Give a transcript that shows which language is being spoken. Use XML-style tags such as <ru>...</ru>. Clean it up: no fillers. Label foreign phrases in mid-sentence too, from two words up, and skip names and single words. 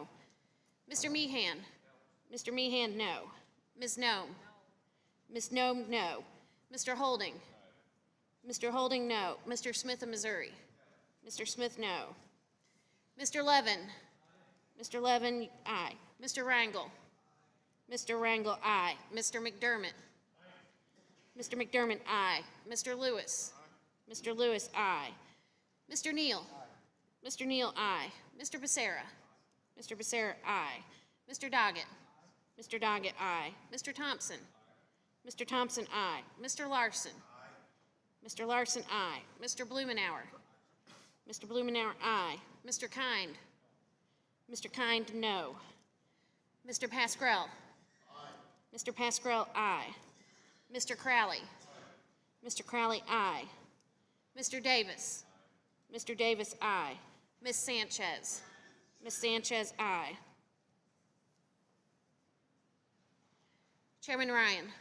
<en>Mr. Meehan? Mr. Meehan, no. Ms. Nome? Ms. Nome, no. Mr. Holding? Mr. Holding, no. Mr. Smith of Missouri? Mr. Smith, no. Mr. Levin? Mr. Levin, aye. Mr. Rangel? Mr. Rangel, aye. Mr. McDermott? Mr. McDermott, aye. Mr. Lewis? Mr. Lewis, aye. Mr. Neal? Mr. Neal, aye. Mr. Becerra? Mr. Becerra, aye. Mr. Doggett? Mr. Doggett, aye. Mr. Thompson? Mr. Thompson, aye. Mr. Larson? Mr. Larson, aye. Mr. Blumenauer? Mr. Blumenauer, aye. Mr. Kind? Mr. Kind, no. Mr. Pascrell? Mr. Pascrell, aye. Mr. Crowley? Mr. Crowley, aye. Mr. Davis? Mr. Davis, aye. Ms. Sanchez? Ms. Sanchez, aye. Chairman Ryan? No.</en>